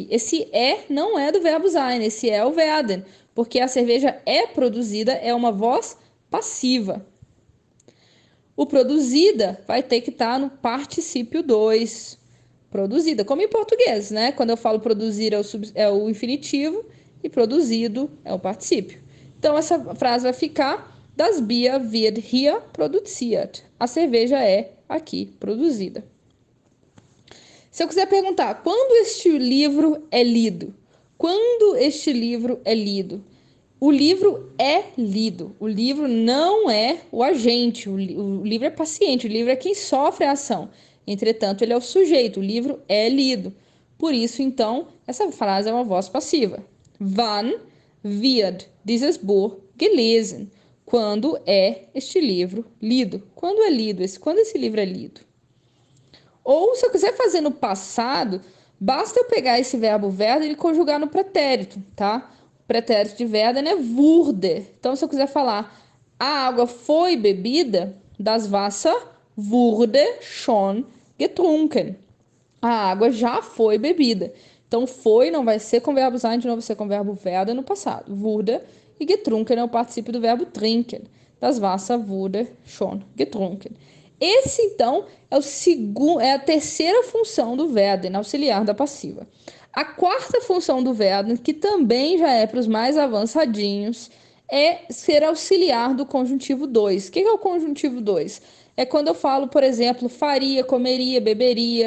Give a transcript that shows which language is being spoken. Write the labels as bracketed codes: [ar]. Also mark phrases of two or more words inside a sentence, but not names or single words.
[pt] Esse não é do verbo sein, esse é o werden, porque a cerveja é produzida é uma voz passiva. O produzida vai ter que estar no particípio 2. Produzida, como em português, né? Quando eu falo produzir é o infinitivo e produzido é o particípio. Então, essa frase vai ficar: [de] Das Bier wird hier produziert. [pt] A cerveja é aqui produzida. Se eu quiser perguntar, quando este livro é lido? Quando este livro é lido? O livro é lido. O livro não é o agente. O livro é paciente. O livro é quem sofre a ação. Entretanto, ele é o sujeito. O livro é lido. Por isso, então, essa frase é uma voz passiva. [de] Wann wird dieses Buch gelesen? [pt] Quando é este livro lido? Quando é lido? Quando esse livro é lido? Ou, se eu quiser fazer no passado, basta eu pegar esse verbo werden e conjugar no pretérito, tá? O pretérito de werden é wurde. Então, se eu quiser falar a água foi bebida, [de] das Wasser wurde schon getrunken. [pt] A água já foi bebida. Então, foi não vai ser com o verbo sein, de novo vai ser com o verbo werden no passado. Wurde e getrunken é o particípio do verbo trinken. [de] Das Wasser wurde schon getrunken. [pt] Esse, então, é a terceira função do werden, auxiliar da passiva. A quarta função do werden, que também já é para os mais avançadinhos, é ser auxiliar do conjuntivo 2. O que é o conjuntivo 2? É quando eu falo, por exemplo, faria, comeria, beberia.